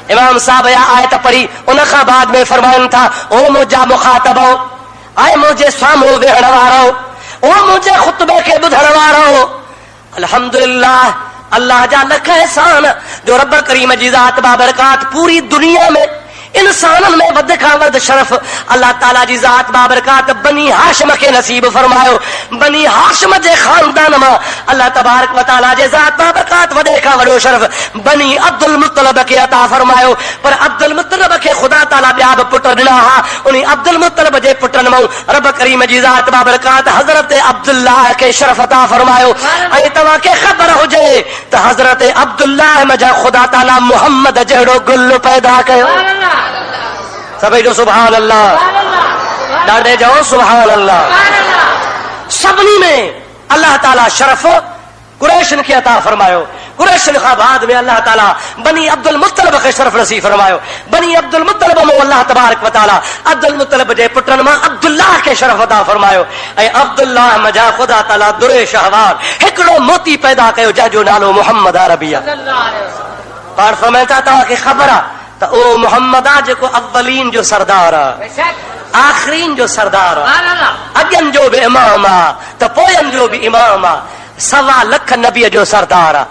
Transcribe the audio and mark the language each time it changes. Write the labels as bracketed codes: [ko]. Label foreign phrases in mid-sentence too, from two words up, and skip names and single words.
[sd] इमाम साहब या आयत पढ़ी उन खां बाद में फरमान था, ओ मुंहिंजा मुखातबो, आए मुंहिंजे साम्हूं वेहण वारो, ओ मुंहिंजे खुतबे खे ॿुधण वारो, अल्हम्दुलिल्लाह अल्लाह जा लख एहसान जो रब करीम जी ज़ात बाबरकात पूरी दुनिया में इंसानन में वध खां वध शरफ अल्लाह ताला जी ज़ात बाबरकात बनी हाशिम के नसीब फरमायो। बनी हाशिम जे खानदान में अल्लाह [ar] تبارك وتعالى [sd] जे ज़ात बाबरकात वडे खां वडो शरफ बनी अब्दुल मुत्तलिब के अता फरमायो। पर अब्दुल मुत्तलिब के खुदा ताला ॿिया बि पुट ॾिना हा, उन अब्दुल मुत्तलिब जे पुटनि मां रब करीम जी ज़ात बाबरकात हज़रत अब्दुल्लाह के शरफ अता फरमायो। ऐं तव्हांखे ख़बर हुजे त हज़रत अब्दुल्लाह मजा खुदा ताला मुहम्मद जहिड़ो गुल पैदा कयो। सभी जो [ar] سبحان الله, [sd] ॾाढे जाओ [ar] سبحان الله. [sd] सभिनी में अल्लाह ताला शरफ कुरैशन खे अता फरमायो। कुरैशन खां बाद में अल्लाह ताला बनी अब्दुल मुत्तलिब खे शरफ नसीब फरमायो। बनी अब्दुल मुत्तलिब में अल्लाह [ar] تبارك وتعالى [sd] अब्दुल मुत्तलिब जे पुटनि मां अब्दुल्लाह खे शरफ अता फरमायो। ऐं अब्दुल्लाह मजा खुदा ताला दुरे शहवार हिकिड़ो मोती पैदा कयो जंहिंजो नालो मुहम्मद अरबी आहे। पाण फरमाइनि था तव्हांखे ख़बर आहे त ओ मुहम्मद आहे जेको अव्वलीन जो सरदार आहे, आखिरीन जो सरदार आहे, अॻियनि जो बि इमाम आहे त पोयनि जो बि इमाम आहे, 1.25 लख नबीअ जो सरदार आहे।